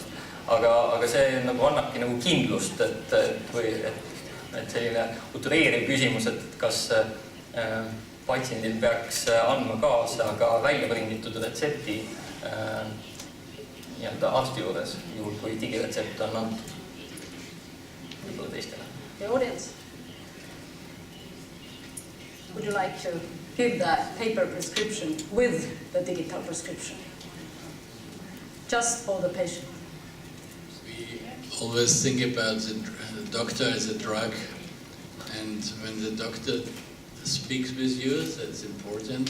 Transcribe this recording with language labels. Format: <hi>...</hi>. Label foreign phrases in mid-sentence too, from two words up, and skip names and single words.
<et>Aga see nagu annabki nagu kindlust, et selline utreeriv küsimus, et kas patsiendil peaks andma kaasa ka välja prinditud retsepti arsti juures, juhul kui digiretsept on antud võib-olla teistele.</et> <en>The audience, would you like to give that paper prescription with the digital prescription? Just for the patient. We always think about the doctor as a drug, and when the doctor speaks with you, that's important.</en>